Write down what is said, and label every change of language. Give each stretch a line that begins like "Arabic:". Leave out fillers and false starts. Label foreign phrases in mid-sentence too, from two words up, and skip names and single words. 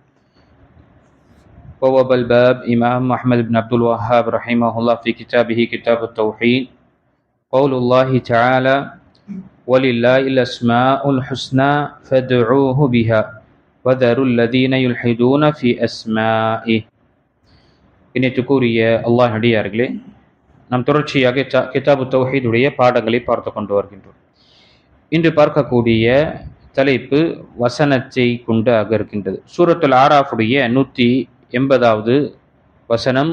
Arabic: بواب الباب إمام محمد بن عبد الوهاب رحمه الله في كتابه كتاب التوحيد قول الله تعالى ولله الأسماء الحسنى فادعوه بها وذروا الذين يلحدون في أسمائه.
Tamil: இணைத்துக்குரிய அல்லாஹ் அடியார்களே, நாம் தொடர்ச்சியாக கிதாபு தௌஹீதுடைய பாடங்களை பார்த்து கொண்டு வருகின்றோம். இன்று பார்க்கக்கூடிய தலைப்பு வசனத்தை கொண்டாக இருக்கின்றது. சூரத்துல் ஆராஃபுடைய 180வது வசனம்.